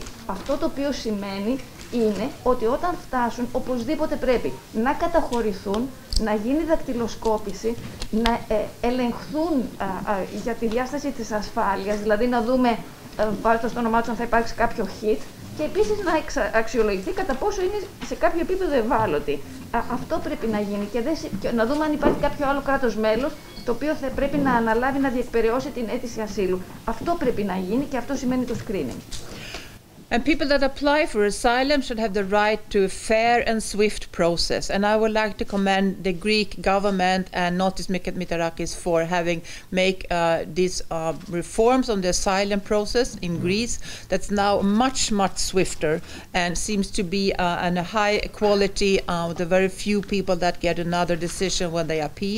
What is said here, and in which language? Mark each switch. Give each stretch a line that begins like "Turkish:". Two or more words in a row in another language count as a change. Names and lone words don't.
Greek: Αυτό το οποίο σημαίνει είναι ότι όταν φτάσουν, οπωσδήποτε πρέπει να καταχωρηθούν, να γίνει δακτυλοσκόπηση, να ελεγχθούν για τη διάσταση της ασφάλειας, δηλαδή να δούμε βάζοντας το όνομά τους αν θα υπάρξει κάποιο hit, και επίσης να αξιολογηθεί κατά πόσο είναι σε κάποιο επίπεδο ευάλωτη. Αυτό πρέπει να γίνει και να δούμε αν υπάρχει κάποιο άλλο κράτος μέλος το οποίο θα πρέπει να αναλάβει να διεκπεραιώσει την αίτηση ασύλου. Αυτό πρέπει να γίνει και αυτό σημαίνει το screening.
English: And people that apply for asylum should have the right to a fair and swift process. And I would like to commend the Greek government and Notis Mitsotakis for having made these reforms on the asylum process in Greece that's now much, much swifter and seems to be on a high quality with a very few people that get another decision when they appeal.